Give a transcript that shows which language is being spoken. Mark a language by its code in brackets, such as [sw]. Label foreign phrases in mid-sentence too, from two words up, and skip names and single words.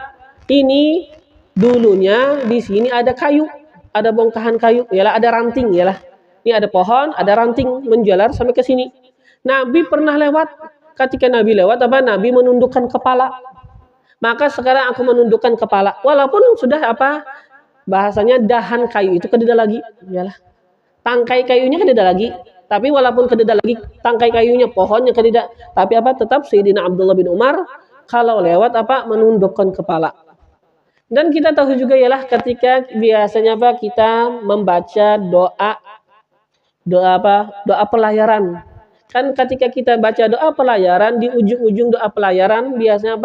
[id] Ini dulunya di sini ada kayu, ada bongkahan kayu, yalah ada ranting yalah. Ini ada pohon, ada ranting menjalar sampai ke sini. Nabi pernah lewat, ketika Nabi lewat apa? Nabi menundukkan kepala. Maka sekarang aku menundukkan kepala. [bjn] Walaupun sudah apa? Bahasanya dahan kayu itu kededa lagi, yalah. Tangkai kayunya kededa lagi. Tapi walaupun kededa lagi tangkai kayunya, pohonnya kededa, tapi apa? [id] Tetap Sayyidina Abdullah bin Umar kalau lewat apa? Menundukkan kepala. Dan kita tahu juga ialah ketika biasanya apa? Kita membaca doa apa? Doa pelayaran. Kan ketika kita baca doa pelayaran, di ujung-ujung doa pelayaran biasanya apa?